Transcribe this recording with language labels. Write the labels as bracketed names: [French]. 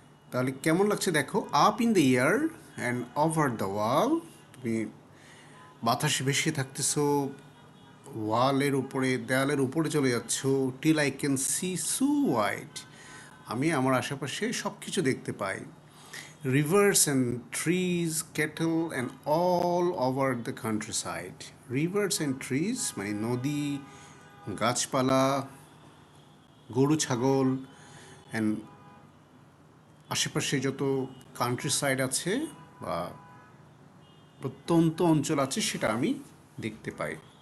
[Bangla] তাহলে কেমন লাগছে দেখো? [English] up in the air and over the wall, [Bangla] তুমি বাতাসে ভেসে থাকতেছো, ওয়ালের উপরে, দেয়ালের উপরে চলে যাচ্ছ, [English] till I can see so wide, [Bangla] আমি আমার আশেপাশে সব কিছু দেখতে পাই। [English] Rivers and trees, cattle and all over the countryside. Rivers and trees [Bangla] মানে নদী, গাছপালা, গরু ছাগল, অ্যান্ড আশেপাশে যত কান্ট্রি সাইড আছে বা প্রত্যন্ত অঞ্চল আছে সেটা আমি দেখতে পাই।